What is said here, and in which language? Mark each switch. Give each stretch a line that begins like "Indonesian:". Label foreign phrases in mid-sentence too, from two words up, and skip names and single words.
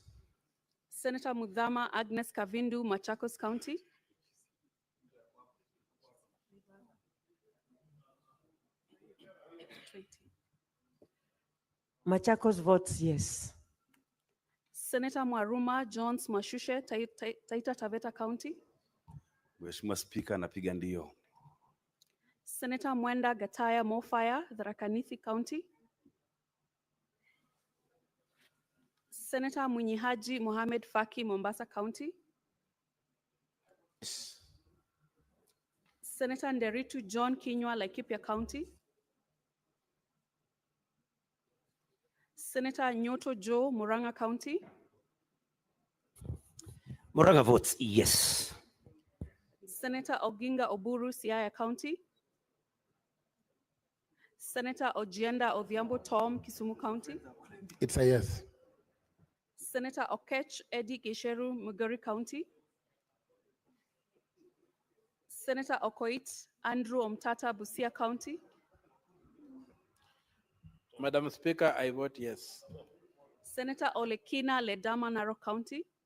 English: Senator Mudhama Agnes Kavindu, Machakos County. Machakos votes yes. Senator Mwaruma Jones Mwashushe, Taita Taveta County.
Swahili: Mheshimiwa Spika, napiga ndio.
English: Senator Mwenda Gataya Mofire, Tharaka Nithi County. Senator Munyihaji Mohamed Faki, Mombasa County. Yes. Senator Nderitu John Kinywa, Laikipia County. Senator Nyoto Joe, Murang'a County. Murang'a votes yes. Senator Oginga Oburu, Siaya County. Senator Ojienda Odhiambo Tom, Kisumu County. It's a yes. Senator Okech Eddie Gesheru, Mugori County. Senator Okoit Andrew Omtata, Busia County. Madam Speaker, I vote yes. Senator Olekina Ledama, Narok County.